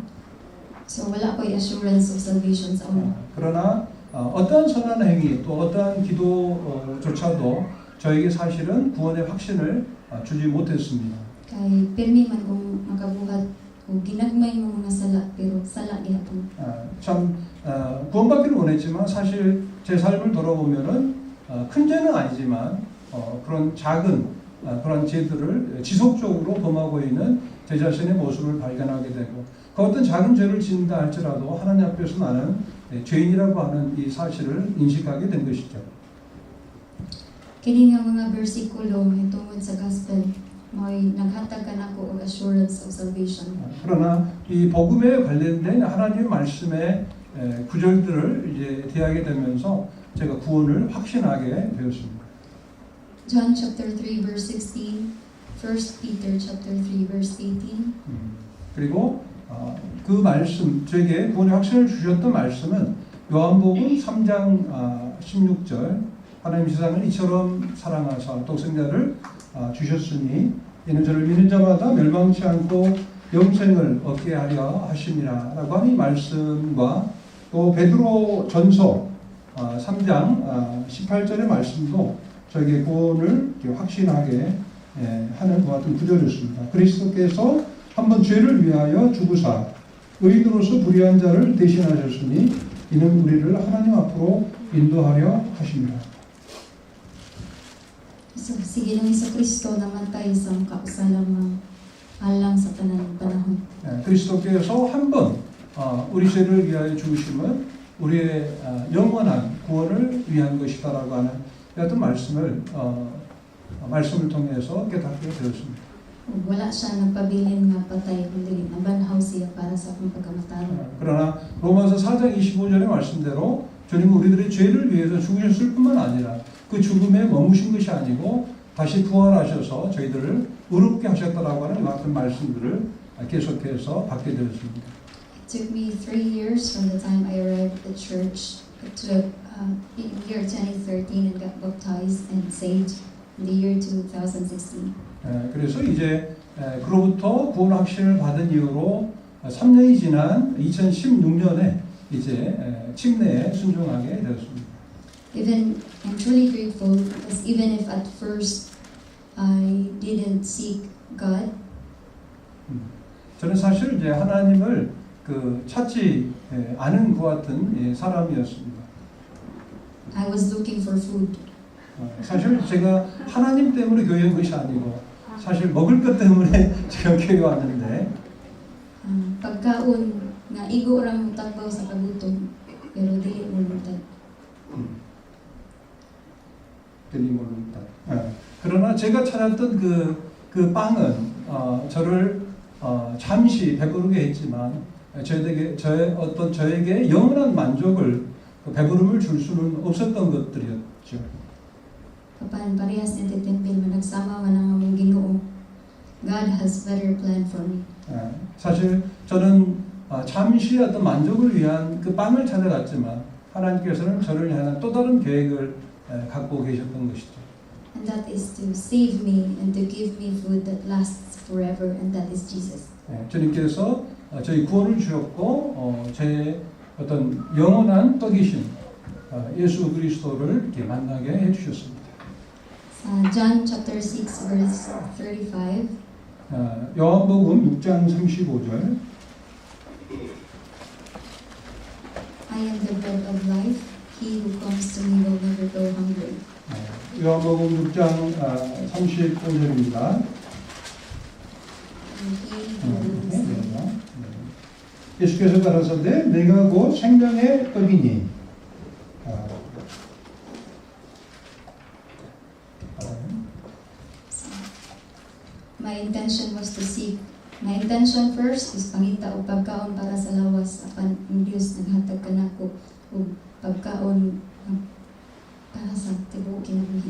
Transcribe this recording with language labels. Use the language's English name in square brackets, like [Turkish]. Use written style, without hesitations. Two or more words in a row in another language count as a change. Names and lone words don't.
[Cebuano] So wala ko'y [English] assurance of salvation [Cebuano] sa una. [Korean] 그러나 어떠한 선한 행위 또 어떠한 기도조차도 저에게 사실은 구원의 확신을 주지 못했습니다. [Cebuano] Kay pirmi man kung makabuhat o ginagmay mo mga sala pero sala gihapon. [Korean] 참 구원받기를 원했지만 사실 제 삶을 돌아보면은 큰 죄는 아니지만 그런 작은 그런 죄들을 지속적으로 범하고 있는 제 자신의 모습을 발견하게 되고 그 어떤 작은 죄를 짓는다 할지라도 하나님 앞에서 나는 죄인이라고 하는 이 사실을 인식하게 된 것이죠. [Cebuano] Kini nga mga bersikulo tungod sa gospel mo'y naghatag ka nako og [English] assurance of salvation. [Korean] 그러나 이 복음에 관련된 하나님의 말씀의 구절들을 이제 대하게 되면서 제가 구원을 확신하게 되었습니다. [English] John chapter 3 verse 16, 1 Peter chapter 3 verse 18. [Korean] 그리고 그 말씀, 제게 구원의 확신을 주셨던 말씀은 요한복음 3장 16절 하나님 세상을 이처럼 사랑하사 독생자를 주셨으니 이는 저를 믿는 자마다 멸망치 않고 영생을 얻게 하려 하심이라 라고 하는 이 말씀과 또 베드로 전서 3장 18절의 말씀도 저에게 구원을 확신하게 하는 것 같은 구절이었습니다. 그리스도께서 한번 죄를 위하여 죽으사 의인으로서 불의한 자를 대신하셨으니 이는 우리를 하나님 앞으로 인도하려 하십니다. [Cebuano] So, si Ginoong Jesucristo namatay sa kausalamang alang sa tanan panahon. [Korean] 그리스도께서 한번 우리 죄를 위하여 죽으심은 우리의 영원한 구원을 위한 것이다라고 하는 어떤 말씀을 통해서 깨닫게 되었습니다. [Cebuano] Wala siya nagpabilin nga patay, kundi nabanhaw siya para sa akong pagkamatalo. [Korean] 그러나 로마서 4장 25절의 말씀대로 주님은 우리들의 죄를 위해서 죽으셨을 뿐만 아니라 그 죽음에 머무신 것이 아니고 다시 부활하셔서 저희들을 의롭게 하셨다라고 하는 이 같은 말씀들을 계속해서 받게 되었습니다. [English] It took me 3 years from the time I arrived at church to year 2013 and got baptized and saved in the year 2016. [Korean] 그래서 이제 그로부터 구원 확신을 받은 이후로 3년이 지난 2016년에 이제 침례에 순종하게 되었습니다. [English] Even I'm truly grateful because even if at first I didn't seek God, [Korean] 저는 사실 이제 하나님을 찾지 않은 것 같은 사람이었습니다. [English] I was looking for food. [Korean] 사실 제가 하나님 때문에 교회 온 것이 아니고 사실 먹을 것 때문에 제가 교회 왔는데 [Cebuano] Pagkaon nga igo ra mo tagbaw sa kagutom pero dili mo lutad. [Korean] 그러나 제가 찾았던 그 빵은 저를 잠시 배부르게 했지만 저에게 영원한 만족을 배부름을 줄 수는 없었던 것들이었죠. [Cebuano] Kapan parehas nititempil man nagsama man ang among Ginoo. [English] God has better plan for me. [Korean] 사실 저는 잠시 어떤 만족을 위한 그 빵을 찾아갔지만 하나님께서는 저를 향한 또 다른 계획을 갖고 계셨던 것이죠. [English] And that is to save me and to give me food that lasts forever, and that is Jesus. [Korean] 주님께서 저희 구원을 주셨고 제 어떤 영원한 떡이신 예수 그리스도를 이렇게 만나게 해주셨습니다. [English] John chapter 6 verse 35. [Korean] 요한복음 6장 35절. [English] I am the bread of life. He who comes to me will never go hungry. [Korean] 요한복음 6장 35절입니다. [English] And he who is [Korean] 예수께서 가라사대 내가 곧 생명의 떡이니. [English] My intention was to seek. My intention first is [Cebuano] pangita o pagkaon para sa lawas apan ang Dios naghatag kanako og pagkaon para sa tibuok kinabuhi.